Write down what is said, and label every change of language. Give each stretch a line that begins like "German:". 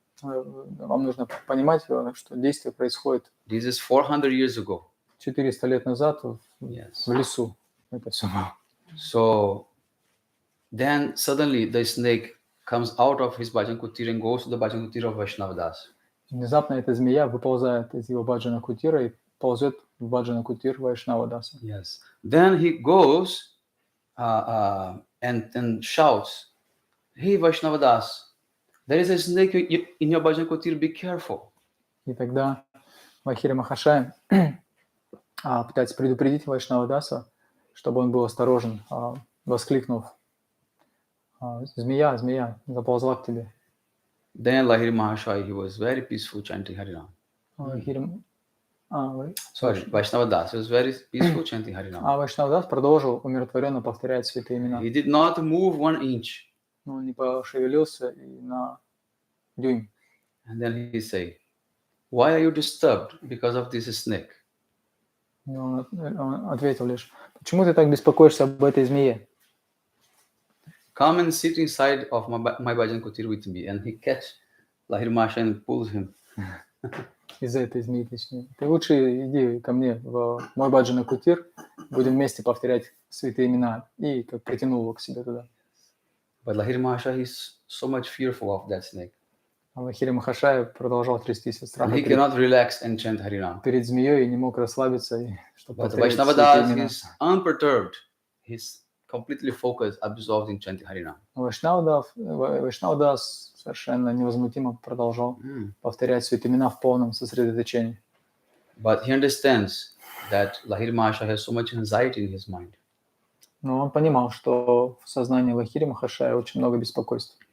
Russian: Вам нужно понимать, что действие происходит
English: This is 400 years ago.
Russian: 400 лет назад в
English: Yes.
Russian: лесу. Это все было.
English: So, then suddenly the snake comes out of his bhajan kutir and goes to the bhajan kutir of Vaishnavadas.
Russian: Внезапно эта змея выползает из его баджана кутира и ползет в баджана кутир Вайшнавадаса.
English: Yes. Then he goes and shouts, "Hey Vaishnavadas, there is a snake in your bhajan kutir, be careful."
Russian: И тогда Махири Махашай пытается предупредить Вайшнавадаса, чтобы он был осторожен, воскликнув: «Змея, змея, заползла к тебе».
English: Then Lahiri Mahashai, he was very peaceful chanting Harinam. Vaishnavadas, he was very peaceful chanting Harinam.
Russian: Вайшнавадас продолжил умиротворенно повторять святые имена.
English: He did not move 1 inch.
Russian: Но он не пошевелился и на дюйм.
English: And then he said, "Why are you disturbed because of this snake?"
Russian: И он ответил лишь: «Почему ты так беспокоишься об этой змее?
English: Come and sit inside of my bhajan kutir with me. And he catch Lahiri Mahashai and pulls him.
Russian: Из-за этой змеи, точнее. Ты лучше иди ко мне в мой баджана кутир, будем вместе повторять святые имена». И как притянул его к себе туда.
English: But Lahiri Mahashai is so much fearful of that snake.
Russian: А Махири Махашай продолжал трястись от страха
English: And he cannot relax and chant Harinam.
Russian: перед змеей и не мог расслабиться, чтобы
English: But
Russian: повторять святые
English: Vaishnavadas
Russian: имена.
English: is unperturbed. He's completely focused, absorbed in chanting Harinam.
Russian: Вайшнавадас совершенно невозмутимо продолжал повторять святые имена в полном сосредоточении.
English: But he understands that Lahiri Mahashai has so much anxiety in his mind.
Russian: Но он понимал, что в сознании Лахири Махашая очень много беспокойства.